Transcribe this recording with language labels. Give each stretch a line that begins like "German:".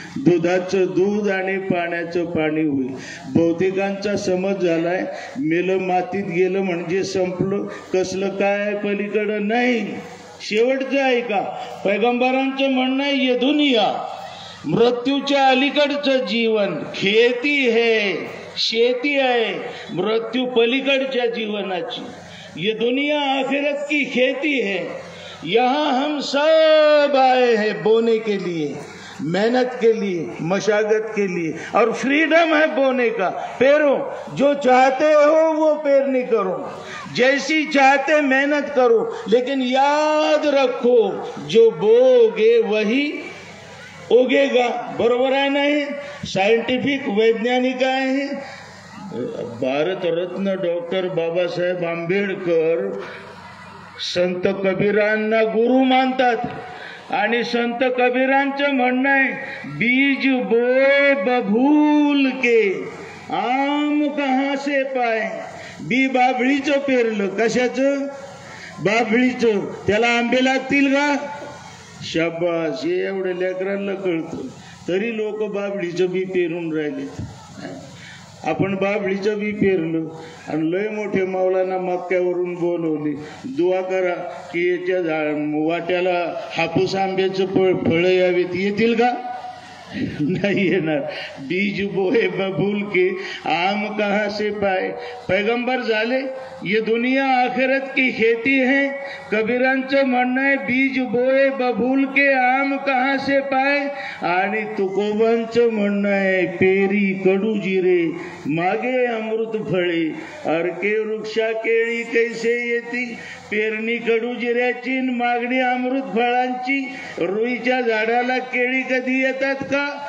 Marathi: दुधाचं दूध आणि पाण्याचं पाणी होईल. बहुतेकांचा समज झालाय, मेलं मातीत गेलं म्हणजे संपलं. कसलं काय पलीकडं नाही. शेवटचं आहे का? पैगंबरांचं म्हणणं आहे,
Hindi: ये दुनिया
Marathi: मृत्यूच्या अलीकडचं जीवन,
Hindi: खेती है,
Marathi: शेती आहे मृत्यू पलीकडच्या जीवनाची.
Hindi: ये दुनिया आखिरत की खेती है, यहाँ हम सब आए हैं बोने के लिए. मेहनत के लिए, मशागत के लिए, और फ्रीडम है बोने का। पेरो, जो चाहते हो वो पेरनी करो, जैसी चाहते मेहनत करो, लेकिन याद रखो जो बोगे वही उगेगा।
Marathi: बरोबर आहे नाही? सायंटिफिक वैज्ञानिक आहे। भारत रत्न डॉक्टर बाबासाहेब आंबेडकर संत कबीरांना गुरु मानतात, आणि संत कबीरांचं म्हणणं आहे,
Hindi: बीज बोए बभूल के आम कहां से पाए।
Marathi: बी बाभळीचं पेरलं, कशाचं? बाभळीचं, त्याला आंबे लागतील का? शाबास, हे एवढ्या लेकरांना कळतं, तरी लोक बाभळीचं बी पेरून राहिले। आपण बाभळीचं बी पेरलं आणि लय मोठे मौलाना मक्क्यावरून बोलवले, दुआ करा की याच्या वाट्याला हापूस आंब्याचं फळं यावेत, येतील का? नहीं येणार।
Hindi: बीज बोए बबूल के आम कहां से पाए।
Marathi: पैगंबर झाले,
Hindi: ये दुनिया आखिरत की खेती है।
Marathi: कबीरांचं म्हणणं आहे,
Hindi: बीज बोए बबूल के आम कहां से पाए,
Marathi: आणि तुकोबांचं म्हणणं आहे, पेरी कडू जिरे मागे अमृत फळे, अरके वृक्षा केळी कैसे येती। पेरणी कडू जिऱ्याची, मागणी अमृत फळांची, रुईच्या झाडाला केळी कधी येतात का?